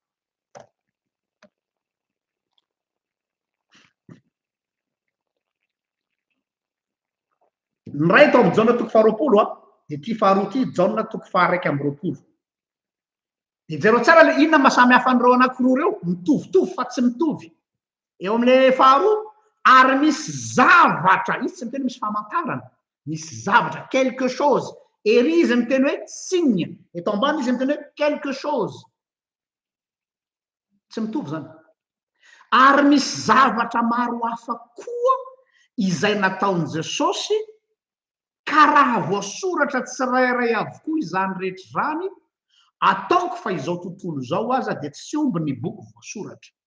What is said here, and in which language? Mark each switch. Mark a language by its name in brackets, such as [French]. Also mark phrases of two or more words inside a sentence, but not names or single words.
[Malagasy] Ny ray tao amin'ny Jaona toko 20 de ty faharoa ty Jaona toko 1:20. De jereo tsara le inona mahasamy hafa an'ireo anankiroa reo mitovitovy fa tsy mitovy eo amin'le faharoa ary misy zavatra izy tsy miteny misy famantarana misy zavatra [French] quelque chose [Malagasy] ery izy miteny hoe signe eto ambany izy miteny hoe [French] quelque chose [Malagasy] tsy mitovy zany ary misy zavatra maro hafa koa izay nataony Jesosy ka raha voasoratra tsirairay avokoa izany rehetra zany ataoko fa izao tontolo zao aza de tsy omby ny boky voasoratra.